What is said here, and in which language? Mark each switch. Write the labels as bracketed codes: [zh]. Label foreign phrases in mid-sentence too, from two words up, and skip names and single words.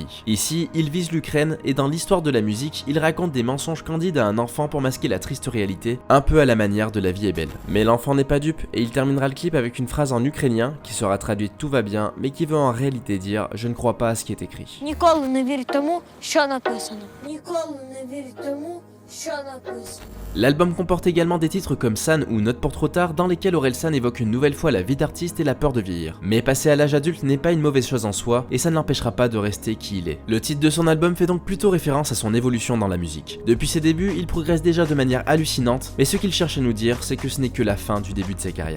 [fr] Ici, il vise l'Ukraine et dans l'histoire de la musique, il raconte des mensonges candides à un enfant pour masquer la triste réalité, un peu à la manière de La vie est belle. Mais l'enfant n'est pas dupe et il terminera le clip avec une phrase en ukrainien qui sera traduite Tout va bien mais qui veut en réalité dire je ne crois pas à ce qui est écrit. [uk] Ніколи не вірь тому, що написано. Ніколи не вірь тому, [fr] L'album comporte également des titres comme San ou Note pour trop tard dans lesquels Orelsan évoque une nouvelle fois la vie d'artiste et la peur de vieillir. Mais passer à l'âge adulte n'est pas une mauvaise chose en soi et ça ne l'empêchera pas de rester qui il est. Le titre de son album fait donc plutôt référence à son évolution dans la musique. Depuis ses débuts, il progresse déjà de manière hallucinante, mais ce qu'il cherche à nous dire, c'est que ce n'est que la fin du début de sa carrière.